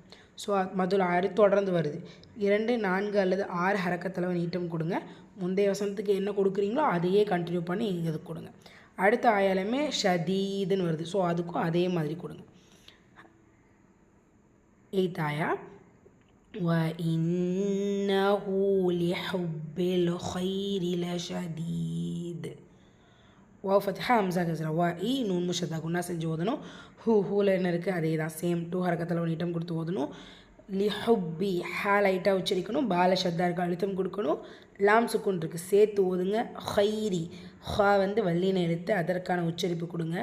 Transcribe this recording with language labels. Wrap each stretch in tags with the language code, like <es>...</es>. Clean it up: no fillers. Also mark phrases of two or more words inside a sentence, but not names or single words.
<ta>ஸோ</ta> <ar>مد العارض</ar> <ta>தொடர்ந்து வருது. 2, 4 அல்லது 6 ஹரக்கத்தளவு நீட்டம் கொடுங்க. முந்தைய வசனத்துக்கு என்ன கொடுக்குறீங்களோ அதையே கண்டினியூ பண்ணி இங்கே இதுக்கு கொடுங்க. அடுத்த ஆயாலுமே ஷதீதுன்னு வருது. ஸோ அதுக்கும் அதே மாதிரி கொடுங்க. 8th ஆயா.</ta> <ar>وَإِنَّهُ لِحُبِّ الْخَيْرِ لَشَدِيدٌ. واو فتحة همزة كسرة وإ نون مشددة غنة</ar> <ta>செஞ்சு ஓதணும். ஹூல என்ன இருக்குது, அதே தான் சேம் 2 ஹரக்கத்தில் நீட்டம் கொடுத்து ஓதணும். லிஹுப்பி ஹா லைட்டாக உச்சரிக்கணும். பால ஷத்தா இருக்க அழுத்தம் கொடுக்கணும். லாம் சுக்குன் இருக்குது சேர்த்து ஓதுங்க. ஹைரி ஹா வந்து வல்லின எழுத்து, அதற்கான உச்சரிப்பு கொடுங்க.</ta>